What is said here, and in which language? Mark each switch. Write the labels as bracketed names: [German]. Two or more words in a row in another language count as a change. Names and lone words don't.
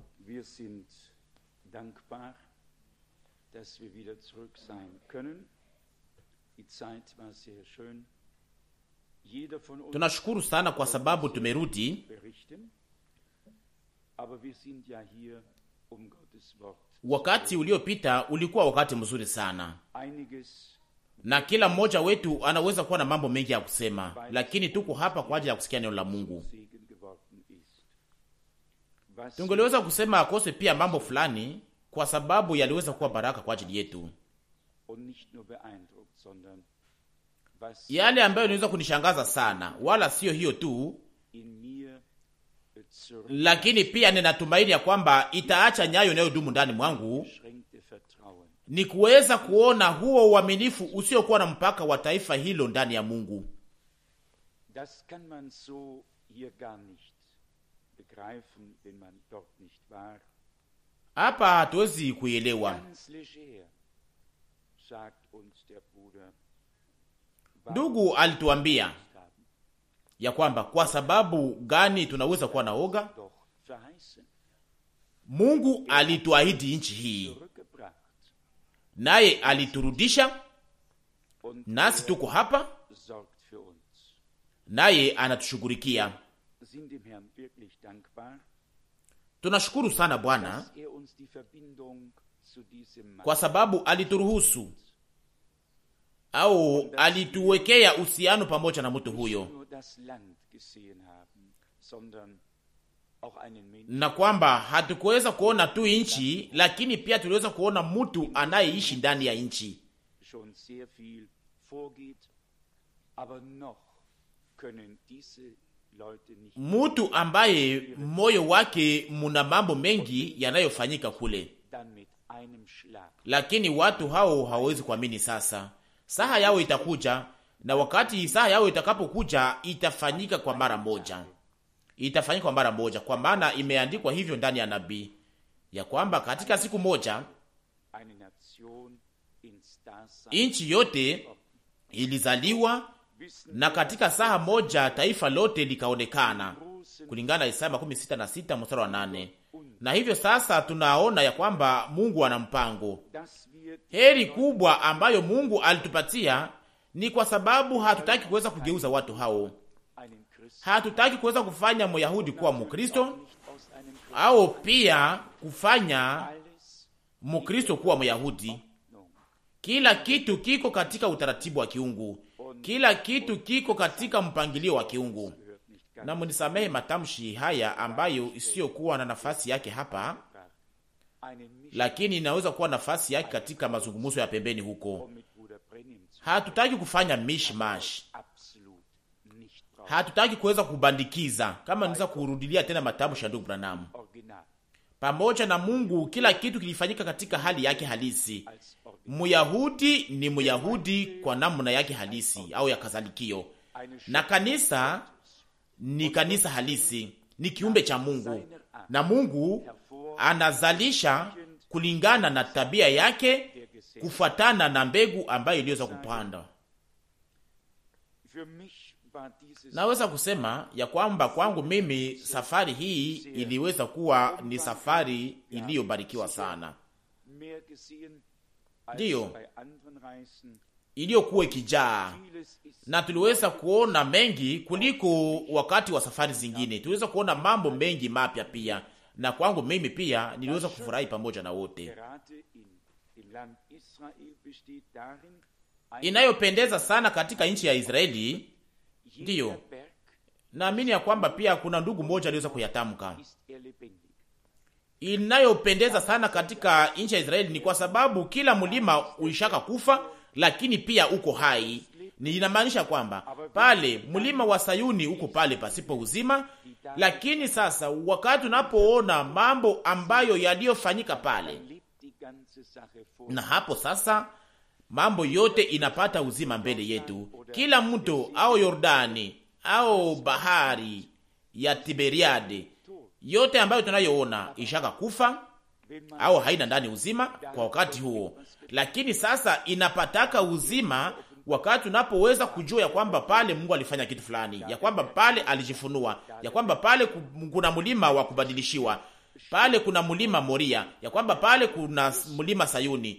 [German] Wir sind dankbar, dass wir wieder zurück sein können. Die Zeit war sehr schön. Jeder von uns [Swahili] tunashukuru sana kwa sababu tumerudi. [German] berichten. Aber wir sind ja hier, um Gottes Wort. [Swahili] Wakati uliopita ulikuwa wakati mzuri sana, [German] Einiges [Swahili] na kila mmoja wetu anaweza kuwa na mambo mengi ya kusema, lakini tuko hapa kwa ajili ya kusikia neno la Mungu. [German] Segen geworden ist. Was [Swahili] Tungeliweza kusema akose pia mambo fulani, kwa sababu yaliweza kuwa baraka kwa ajili yetu. [German] und nicht nur beeindruckt, sondern was [Swahili] Yale ambayo inaweza kunishangaza sana, wala sio hiyo tu, [German] in mir zurück [Swahili] lakini pia ninatumaini ya kwamba itaacha nyayo inayodumu ndani mwangu, [German] beschränkte Vertrauen. [Swahili] ni kuweza kuona huo uaminifu usiokuwa na mpaka wa taifa hilo ndani ya Mungu. [German] Das kann man so hier gar nicht begreifen, wenn man dort nicht war. [Swahili] Hapa hatuwezi kuelewa. [German] Ganz leger, sagt uns der Bruder. [Swahili] Ndugu alituambia ya kwamba kwa sababu gani tunaweza kuwa na oga? [German] Doch verheißen, [Swahili] Mungu alituahidi nchi hii, [German] zurückgebracht. [Swahili] naye aliturudisha, [German] Und [Swahili] nasi tuko hapa, [German] sorgt für uns. [Swahili] naye anatushughulikia. [German] Sind dem Herrn wirklich dankbar, [Swahili] Tunashukuru sana Bwana [German] dass uns die Verbindung zu diesem Mann [Swahili] kwa sababu alituruhusu au alituwekea uhusiano pamoja na mtu huyo, [German] nur das Land gesehen haben, sondern auch einen Menschen, [Swahili] na kwamba hatukuweza kuona tu nchi, lakini pia tuliweza kuona mtu anayeishi ndani ya nchi. [German] schon sehr viel vorgeht, aber noch können diese Leute nicht [Swahili] Mtu ambaye moyo wake muna mambo mengi yanayofanyika kule, [German] dann mit einem Schlag [Swahili] lakini watu hao hawawezi kuamini. Sasa saha yao itakuja, na wakati saha yao itakapokuja itafanyika kwa mara moja, itafanyika kwa mara moja, kwa maana imeandikwa hivyo ndani ya nabii ya kwamba katika siku moja [German] eine Nation ins Dasein [Swahili] nchi yote ilizaliwa, [German] wissen [Swahili] na katika saha moja taifa lote likaonekana, kulingana na Isaya 66 mstari wa 8. Na hivyo sasa tunaona ya kwamba Mungu ana mpango. [German] dass wir [Swahili] Heri kubwa ambayo Mungu alitupatia ni kwa sababu hatutaki kuweza kugeuza watu hao. [German] einen Christen [Swahili] Hatutaki kuweza kufanya Myahudi kuwa Mkristo [German] nicht aus einem Christen [Swahili] au pia kufanya [German] alles [Swahili] Mkristo kuwa Myahudi. [German] Ordnung. [Swahili] Kila kitu kiko katika utaratibu wa kiungu. Kila kitu kiko katika mpangilio wa kiungu. [German] Gehört nicht ganz [Swahili] Na munisamehe matamshi haya ambayo isiyokuwa na nafasi yake hapa, [German] einen Misch [Swahili] lakini inaweza kuwa nafasi yake katika mazungumzo ya pembeni huko. [German] mit Bruder Brennim zu [Swahili] Hatutaki kufanya mishmash. [German] absolut nicht brauchen. [Swahili] Hatutaki kuweza kubandikiza, kama niweza kurudilia tena matamshi ya ndugu Branham. [German] Original [Swahili] Pamoja na Mungu kila kitu kilifanyika katika hali yake halisi. [German] als Original. [Swahili] Myahudi ni Myahudi kwa namna yake halisi au ya kazalikio, na kanisa ni kanisa halisi, ni kiumbe cha Mungu, na Mungu anazalisha kulingana na tabia yake, kufuatana na mbegu ambayo iliweza kupanda. [German] Für mich war dieses [Swahili] Naweza kusema ya kwamba kwangu mimi safari hii iliweza kuwa ni safari iliyobarikiwa sana, [German] mehr gesehen als [Swahili] Ndiyo. [German] bei anderen Reisen. [Swahili] iliyokuwa ikijaa, [German] Vieles ist [Swahili] na tuliweza kuona mengi kuliko wakati wa safari zingine. Tuliweza kuona mambo mengi mapya pia, na kwangu mimi pia niliweza kufurahi pamoja na wote. [German] gerade im Land Israel besteht darin, ein [Swahili] Inayopendeza sana katika nchi ya Israeli, ndiyo, [German] jeder Berg [Swahili] naamini ya kwamba pia kuna ndugu mmoja aliweza kuyatamka. [German] ist lebendig. [Swahili] Inayopendeza sana katika nchi ya Israeli ni kwa sababu kila mlima ulishaka kufa, lakini pia uko hai. Ni inamaanisha kwamba pale mlima wa Sayuni uko pale pasipo uzima, lakini sasa wakati unapoona mambo ambayo yaliyofanyika pale, [German] Lebt die ganze Sache vor. [Swahili] na hapo sasa mambo yote inapata uzima mbele yetu. Kila mto au Yordani au bahari ya Tiberiade, yote ambayo tunayoona ishaka kufa au haina ndani uzima kwa wakati huo, lakini sasa inapataka uzima wakati unapoweza kujua ya kwamba pale Mungu alifanya kitu fulani, ya kwamba pale alijifunua, ya kwamba pale kuna mlima wa kubadilishiwa, pale kuna mlima Moria, ya kwamba pale kuna mlima Sayuni.